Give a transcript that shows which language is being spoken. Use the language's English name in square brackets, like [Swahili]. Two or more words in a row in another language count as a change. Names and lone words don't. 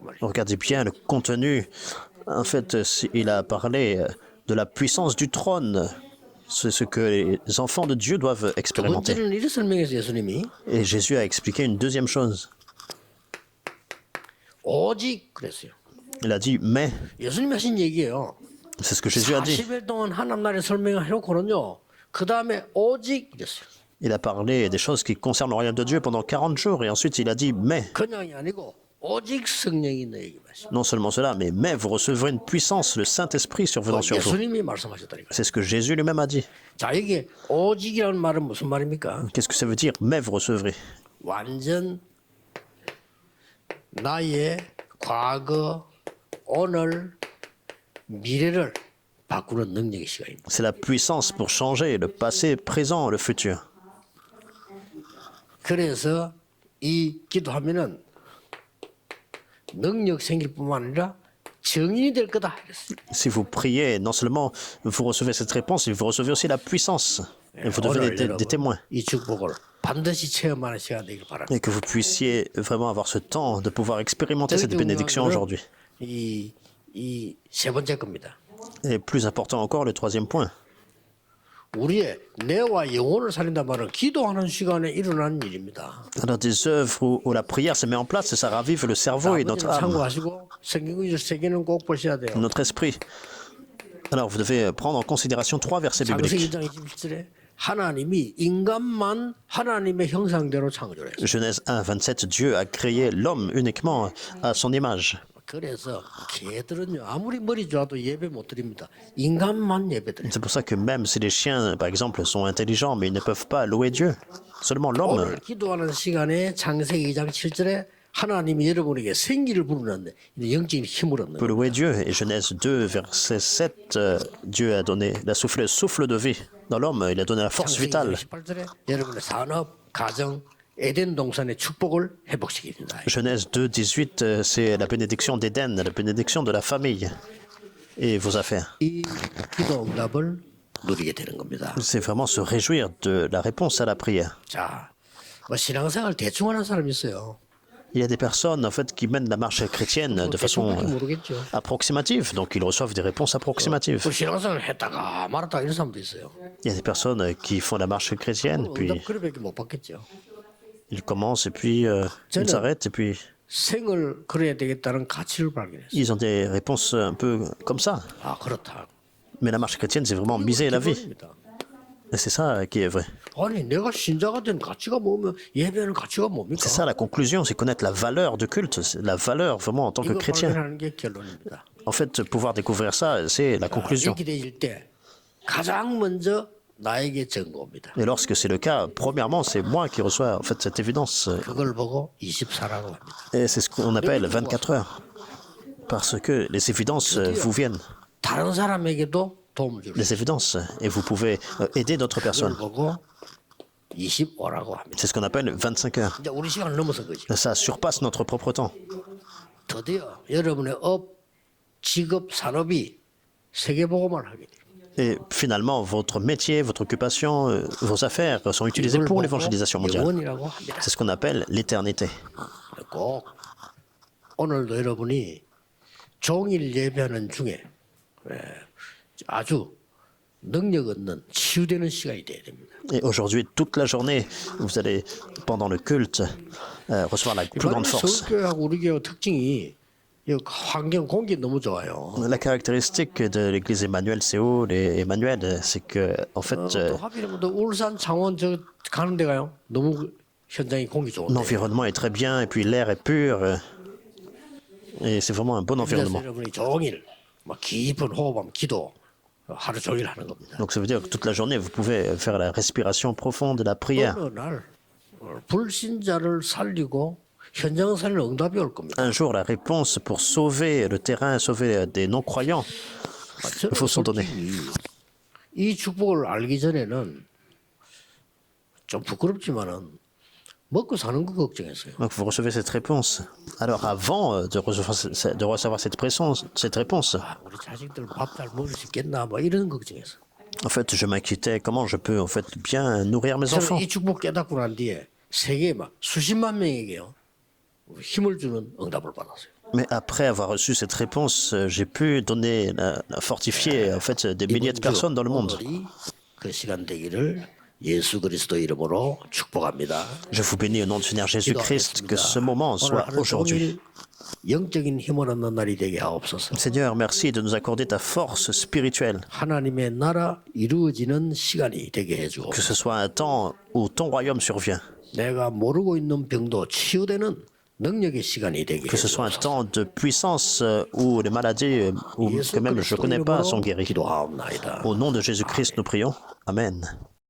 [French] Regardez bien le contenu. En fait, il a parlé de la puissance du trône. C'est ce que les enfants de Dieu doivent [Korean] 두 [French] expérimenter. [Korean] 번째는 이렇게 설명했어요, 예수님이. [French] Et Jésus a expliqué une deuxième chose. [Korean] 오직 그랬어요. [French] Il a dit mais. [Korean] 예수님이 하신 얘기예요. [French] C'est ce que Jésus a dit. [Korean] 40일 동안 하나님 나라의 설명을 해놓고는요. 그 다음에 오직 이랬어요. [French] Il a parlé des choses qui concernent le royaume de Dieu pendant 40 jours et ensuite il a dit mais. [Korean] 그냥이 아니고 오직 성령이 너에게 마시. [French] Non seulement cela, mais vous recevrez une puissance, le Saint-Esprit survenant sur vous. [Korean] 예수님이 말씀하셨다니까. [French] C'est ce que Jésus lui-même a dit. [Korean] 자, 이게 오직이라는 말은 무슨 말입니까? [French] Qu'est-ce que ça veut dire mais vous recevrez? [Korean] 완전 나의 과거, 오늘, 미래를 바꾸는 능력의 시간입니다. [French] C'est la puissance pour changer le passé, présent, le futur. [Korean] 그래서 이 기도하면은 능력 생길 뿐만 아니라 증인이 될 거다. 이랬어요. [French] Si vous priez, non seulement vous recevez cette réponse, mais vous recevez aussi la puissance. Et vous devenez [Korean] 오늘 [French] des [Korean] 여러분, [French] témoins. [Korean] 이 축복을 반드시 체험하는 시간 되길 바랍니다. [French] Et que vous puissiez vraiment avoir ce temps de pouvoir expérimenter cette bénédiction aujourd'hui. [Korean] 이세 번째 겁니다. [French] Et plus important encore, le troisième point. [Korean] 우리의 뇌와 영혼을 살린단 말은 기도하는 시간에 일어나는 일입니다. [French] Alors des œuvres où la prière se met en place, ça ravive le cerveau et notre [Korean] 아버지는 [French] âme, [Korean] 참고하시고 성경 세 개는 꼭 보셔야 돼요. [French] notre esprit. Alors vous devez prendre en considération 3 versets [Korean] 창세기 [French] bibliques. [Korean] 2장 27절에 하나님이 인간만 하나님의 형상대로 창조했어요. [French] Genèse 1, 27, Dieu a créé l'homme uniquement à son image. [Korean] 그래서 개들은요 아무리 머리 좋아도 예배 못 드립니다. 인간만 예배 드려요. [French] C'est pour ça que même si les chiens, par exemple, sont intelligents, mais ils ne peuvent pas louer Dieu, seulement l'homme. [Korean] 오늘 기도하는 시간에 창세기 2장 7절에 하나님이 여러분에게 생기를 부르는데 영적인 힘을 얻는 [French] peut louer Dieu. Et Genèse 2, verset 7, Dieu a donné, il a soufflé le souffle de vie dans l'homme, il a donné la force [Korean] 창세기 [French] vitale. [Korean] 18절에 여러분의 산업, 가정, 에덴 동산의 축복을 회복시킵니다. [French] Genèse 2, 18, c'est la bénédiction d'Éden, la bénédiction de la famille et vos affaires. [Korean] 이 기도 응답을 누리게 되는 겁니다. [French] C'est vraiment se réjouir de la réponse à la prière. [Korean] 자, 뭐 신앙생활 대충 하는 사람이 있어요. [French] Il y a des personnes en fait qui mènent la marche chrétienne de façon [Korean] 대충밖에 모르겠죠. [French] approximative, donc ils reçoivent des réponses approximatives. [Korean] 그 신앙생활 했다가 말았다가 이런 사람도 있어요. [French] Il y a des personnes qui font la marche chrétienne, puis [Korean] 응답 그래밖에 못 받겠죠. [French] ils commencent et puis ils s'arrêtent et puis [Korean] 생을 그래야 되겠다는 가치를 발견했어요. [French] ils ont des réponses un peu comme ça. [Korean] 아 그렇다. [French] Mais la marche chrétienne, c'est vraiment miser la vie. [Korean] 기본입니다. [French] Et c'est ça qui est vrai. [Korean] 아니 내가 신자가 된 가치가 뭐면 예배하는 가치가 뭡니까? [French] C'est ça la conclusion, c'est connaître la valeur de culte, c'est la valeur vraiment en tant que [Korean] 이거 [French] chrétien. [Korean] 발견하는 게 결론입니다. [French] En fait, pouvoir découvrir ça, c'est la conclusion. [Korean] 이렇게 되실 때 가장 먼저 나에게 증거입니다. [French] Et lorsque c'est le cas, premièrement, c'est moi qui reçois en fait cette évidence. [Korean] 그걸 보고 24라고 합니다. [French] Et c'est ce qu'on appelle 24 heures. Parce que les évidences vous viennent. [Korean] 다른 사람에게도 도움을 주는 [French] Les évidences. Et vous pouvez aider d'autres [Korean] 그걸 [French] personnes. [Korean] 보고 25라고 합니다. [French] C'est ce qu'on appelle 25 heures. [Korean] 이제 우리 시간을 넘어선 거지. [French] Ça surpasse notre propre temps. [Korean] 드디어 여러분의 업, 직업, 산업이 세계보고만 하게 돼요. [French] Et finalement, votre métier, votre occupation, vos affaires sont utilisées [Korean] 이걸 [French] pour [Korean] 보고 [French] l'évangélisation mondiale. [Korean] 영원이라고 합니다. [French] C'est ce qu'on appelle l'éternité. [Korean] 꼭 오늘도 여러분이 종일 예배하는 중에 아주 능력 얻는 치유되는 시간이 돼야 됩니다. [French] Et aujourd'hui, toute la journée, vous allez, pendant le culte, recevoir la plus grande force. [Korean] 서울교회하고 우리 교회 특징이 이 환경 공기 너무 좋아요. [French] La caractéristique de l'église Emmanuel Séoul et Emmanuel, c'est que, en fait, [Korean] 또 하필이면 또 울산, 창원 저 가는 데 가요. 너무 현장이 공기 좋은데. [French] l'environnement est très bien et puis l'air est pur. Et c'est vraiment un bon [Korean] 그래서 [French] environnement. [Korean] 여러분이 종일 막 깊은 호흡하면 기도 하루 종일 하는 겁니다. [French] Donc ça veut dire que toute la journée, vous pouvez faire la respiration profonde de la prière. [Korean] 어느 날 불신자를 살리고 현장 살릴 응답이 올 겁니다. [French] Un jour, la réponse pour sauver le terrain, sauver des non-croyants, il faut s'en donner. [Korean] 이 축복을 알기 전에는 좀 부끄럽지만은 먹고 사는 거 걱정했어요. [French] Donc vous recevez cette réponse. Alors avant de recevoir cette réponse, [Korean] 아, 우리 자식들 밥 잘 먹을 수 있겠나 뭐 이런 걱정했어. [French] en fait, je m'inquiétais comment je peux en fait bien nourrir mes [Korean] 저는 [French] enfants. [Korean] 이 축복 깨닫고 난 뒤에 세계 막 수십만 명에게요 힘을 주는 응답을 받았어요. [French] Mais après avoir reçu cette réponse, j'ai pu donner, fortifier en fait des milliers de [Korean] 이번 주 [French] personnes dans le monde. [Korean] 오늘이 그 시간 되기를 예수 그리스도 이름으로 축복합니다. [French] Je vous bénis au nom du Seigneur Jésus-Christ, que ce moment [Korean] 오늘 [French] soit [Korean] 하루 [French] aujourd'hui. [Korean] 종일 영적인 힘을 얻는 날이 되게 하옵소서. [French] Seigneur, merci de nous accorder ta force spirituelle, [Korean] 하나님의 나라 이루어지는 시간이 되게 [French] que [Korean] 해주옵소서. [French] ce soit un temps où ton royaume survient, [Korean] 내가 모르고 있는 병도 치유되는 능력의 시간이 되게 [French] que ce soit un [Korean] 해주옵소서. [French] temps de puissance où les maladies ou que [Korean] 예수 [French] même je ne [Korean] 그리스도 [French] connais pas sont [Korean] 이름으로 [French] guéries. [Korean] 기도하옵나이다. [French] Au nom de Jésus-Christ, nous prions. Amen.